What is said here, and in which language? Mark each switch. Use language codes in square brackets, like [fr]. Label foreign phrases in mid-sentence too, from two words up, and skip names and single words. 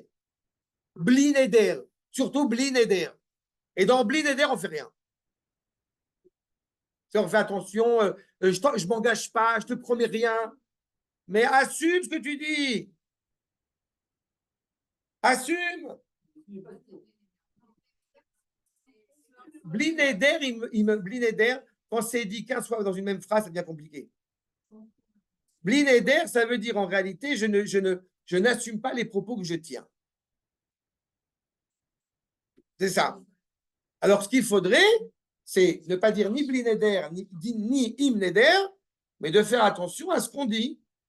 [he] בלי נדר, surtout בלי נדר. [fr] Et dans [he] בלי נדר, [fr] on fait rien. On fait attention, je m'engage pas, je te promets rien. Mais assume ce que tu dis. Assume. [he] בלי נדר, בלי נדר, [fr] quand c'est dit 15 fois dans une même phrase, ça devient compliqué. [he] בלי נדר, [fr] ça veut dire en réalité, je n'assume pas les propos que je tiens. C'est ça. Alors, ce qu'il faudrait, c'est ne pas dire ni [he] בלי נדר, [fr] ni [he] אם נדר, [fr] mais de faire attention à ce qu'on dit.